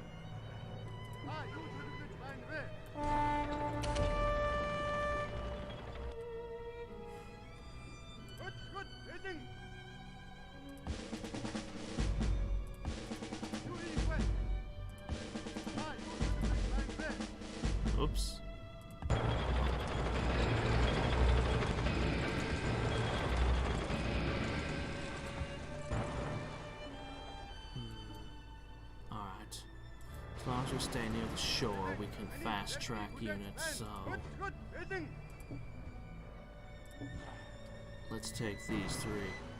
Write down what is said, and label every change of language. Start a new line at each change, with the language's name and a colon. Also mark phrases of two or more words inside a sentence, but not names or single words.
Mongolian: Юу төлөвлөж байна вэ? Хөт элэн. Юу хийх вэ? Юу төлөвлөж байна вэ?
English: Oops. As long as we stay near the shore, we can fast track units, so let's take these three.